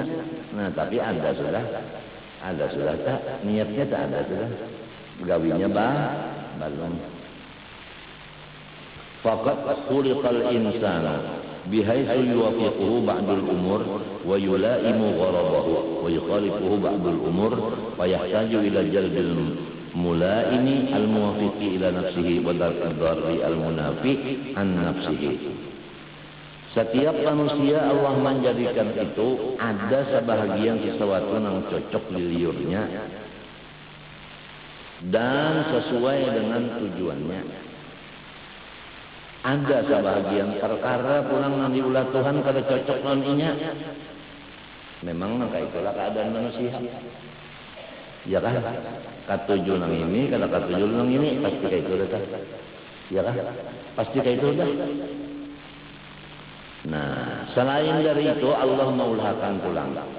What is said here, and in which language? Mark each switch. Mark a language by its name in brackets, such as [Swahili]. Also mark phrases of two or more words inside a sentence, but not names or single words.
[Banjar] Nah, tapi ada sudah tak niatnya tak ada sudah, gawinya belum. [Arabic] فقد خلق الإنسان بحيث يوافقه بعض الأمور ويلائم غرضه ويخالفه بعض الأمور ويحتاج إلى جلب الملائم الموافق إلى نفسه ودرء المنافي عن نفسه. [Indonesian] Setiap manusia Allah menjadikan itu ada sebahagian sesuatu yang cocok di liurnya dan sesuai dengan tujuannya. [Banjar] Ada sebahagian perkara pulang nanti ulah Tuhan kada cocok non inya. [Indonesian] Memang maka itulah keadaan manusia. Ya kan? [Banjar] Katuju nang ini, kada katuju nang ini, pasti kayak itu dah. Ya kan? Pasti kayak itu dah. Nah, selain dari itu Allah maulhakan pulang.